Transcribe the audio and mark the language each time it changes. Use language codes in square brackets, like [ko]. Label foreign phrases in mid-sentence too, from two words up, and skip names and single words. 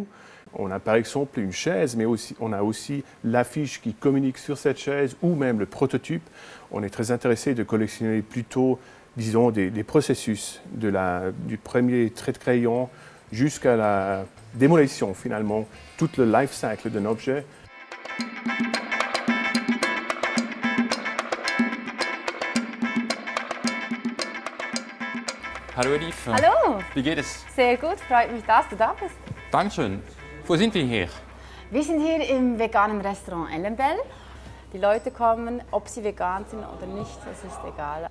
[fr] On a par exemple une chaise, mais on a aussi l'affiche qui communique sur cette chaise ou même le prototype. On est très intéressé de collectionner plutôt, disons, des processus du premier trait de crayon jusqu'à la démolition finalement, tout le [en] life cycle [fr] d'un objet. [de] Hallo Elif. Hallo. Wie geht es? Sehr gut, freut mich, dass du da bist. Dankeschön. Wo sind wir hier? Wir sind hier im veganen Restaurant Ellenbell. Die Leute kommen, ob sie vegan sind oder nicht, das ist egal.